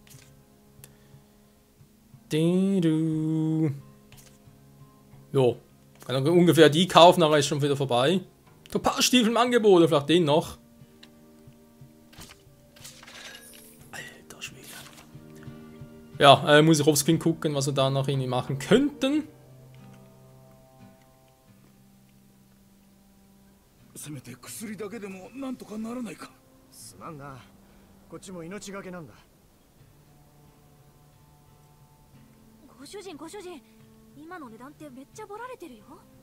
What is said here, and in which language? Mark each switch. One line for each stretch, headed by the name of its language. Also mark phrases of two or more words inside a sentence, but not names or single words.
German: Jo, kann ungefähr die kaufen, aber ist schon wieder vorbei. Topazstiefel im Angebot, vielleicht den noch. Alter Schwede. Ja, muss ich aufs Screen gucken, was wir da noch irgendwie machen könnten.
Japanese: せめて薬だけでもなんとかならないか。すまんな、こっちも命がけなんだ。ご主人、ご主人、今の値段ってめっちゃボられてるよ。